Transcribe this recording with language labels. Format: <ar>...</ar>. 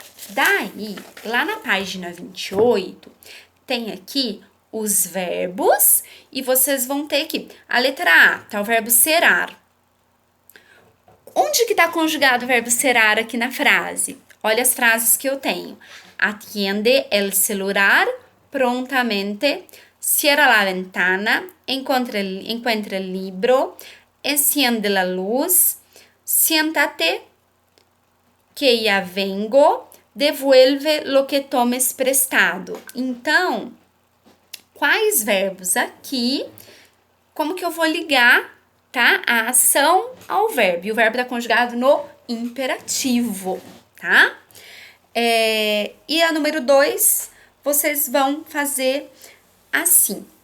<pt>Daí, lá na página 28, tem aqui os verbos e vocês vão ter aqui a letra A, tá o verbo serar. Onde que tá conjugado o verbo serar aqui na frase? Olha as frases que eu tenho.</pt> <es>Atiende el celular prontamente, cierra la ventana, encuentra el libro, enciende la luz, siéntate, que ya vengo, devuelve lo que tomes prestado.</es> <pt>Então, quais verbos aqui, como que eu vou ligar, tá, a ação ao verbo? E o verbo está conjugado no imperativo, tá? E a número 2, vocês vão fazer assim.</pt>